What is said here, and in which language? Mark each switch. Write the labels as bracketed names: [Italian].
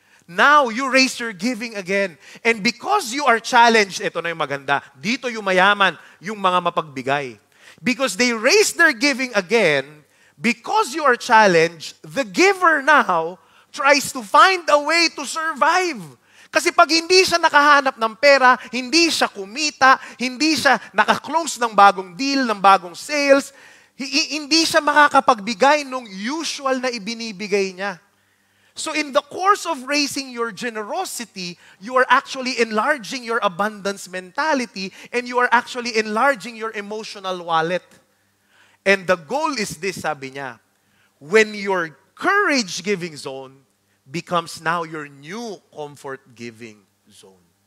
[English] Now, you raise your giving again. And because you are challenged, [Filipino] ito na yung maganda, dito yung mayaman, yung mga mapagbigay. [English] Because they raise their giving again, because you are challenged, the giver now tries to find a way to survive. [Filipino] Kasi pag hindi siya nakahanap ng pera, hindi siya kumita, hindi siya nakaklose ng bagong deal, ng bagong sales, hindi siya makakapagbigay nung usual na ibinibigay niya. [English] So in the course of raising your generosity, you are actually enlarging your abundance mentality and you are actually enlarging your emotional wallet. And the goal is this, [Filipino] sabi niya, [English] when your courage-giving zone becomes now your new comfort-giving zone.